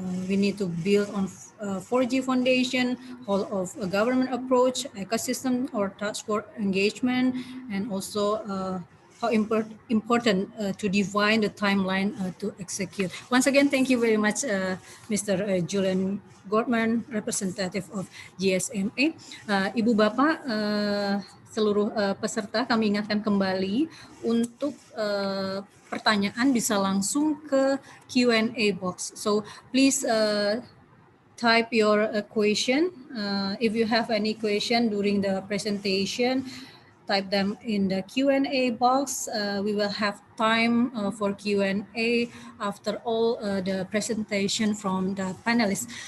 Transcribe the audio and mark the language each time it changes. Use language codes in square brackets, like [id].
[en] We need to build on 4G foundation, whole of a government approach, ecosystem or task force engagement, and also how important to define the timeline to execute. Once again, thank you very much, Mr. Julian Gorman, representative of GSMA. [id] Ibu Bapak, seluruh peserta kami ingatkan kembali untuk pertanyaan bisa langsung ke Q&A box. [en] So please type your question. If you have any question during the presentation, type them in the Q&A box. We will have time for Q&A after all the presentation from the panelists.